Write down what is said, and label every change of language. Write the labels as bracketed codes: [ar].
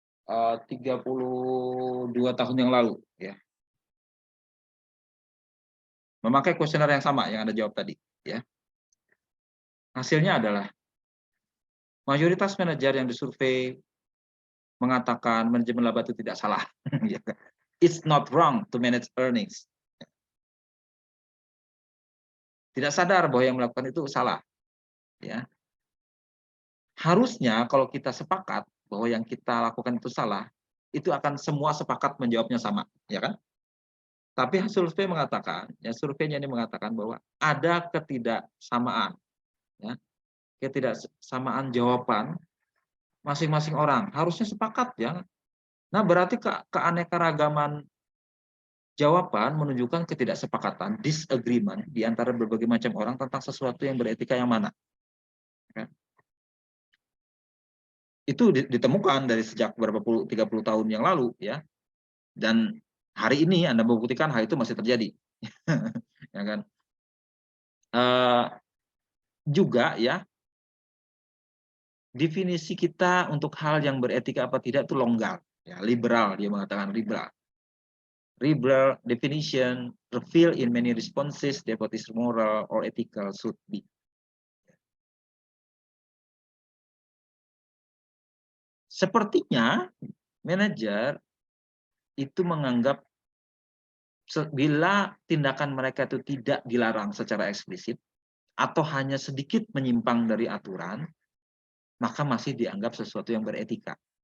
[id] 32 tahun yang lalu, ya. Memakai kuesioner yang sama yang Anda jawab tadi, ya. Hasilnya adalah mayoritas manajer yang disurvei mengatakan manajemen laba itu tidak salah. [en] It's not wrong to manage earnings. [id] Tidak sadar bahwa yang melakukan itu salah, ya. Harusnya kalau kita sepakat bahwa yang kita lakukan itu salah, itu akan semua sepakat menjawabnya sama, ya kan? Tapi survei mengatakan, ya, surveinya ini mengatakan bahwa ada ketidaksamaan, ya, ketidaksamaan jawaban masing-masing orang. Harusnya sepakat, ya. Nah, berarti keanekaragaman jawaban menunjukkan ketidaksepakatan, disagreement di antara berbagai macam orang tentang sesuatu yang beretika yang mana. Ya. Itu ditemukan dari sejak 30 tahun yang lalu, ya. Dan Hari ini Anda membuktikan hal itu masih terjadi. Ya kan? Juga ya, definisi kita untuk hal yang beretika apa tidak itu longgar. Ya, liberal, dia mengatakan liberal. [en] Liberal definition reveal in many responses that what is moral or ethical should be. [id] Sepertinya manajer itu menganggap bila tindakan mereka itu tidak dilarang secara eksplisit atau hanya sedikit menyimpang dari aturan, maka masih dianggap sesuatu yang beretika.